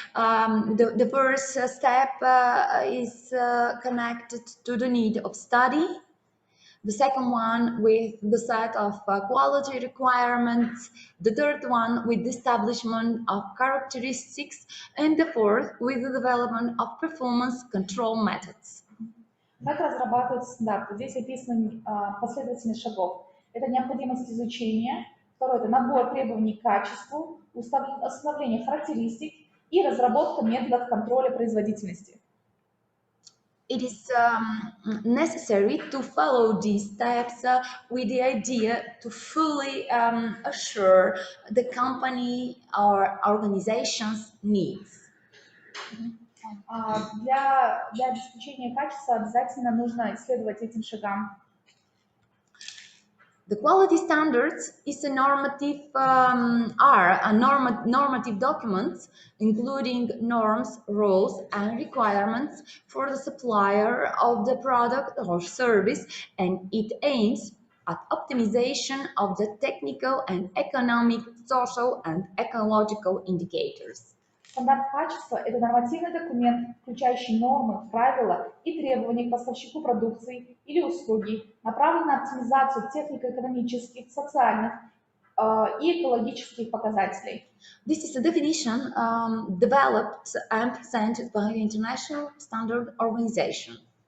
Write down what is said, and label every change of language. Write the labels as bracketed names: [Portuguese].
[English] The first step is connected to the need of study. The second one with the set of quality requirements, the third one with the establishment of characteristics, and the fourth with the development of performance control methods. [Russian] Как разрабатывать стандарты? Здесь описана последовательность шагов. Это необходимость изучения. Второе – это набор требований к качеству, установление характеристик и разработка методов контроля производительности. [English] It is necessary to follow these steps with the idea to fully assure the company or organization's needs. [Russian] Для обеспечения качества обязательно нужно исследовать этим шагам. [English] The quality standards is a normative normative documents including norms, rules, and requirements for the supplier of the product or service, and it aims at optimization of the technical and economic, social, and ecological indicators. [Russian] Стандарт качества – это нормативный документ, включающий нормы, правила и требования к поставщику продукции или услуги, направленный на оптимизацию технико-экономических, социальных и экологических показателей. [English] This is a definition developed and presented by the International Standard Organization.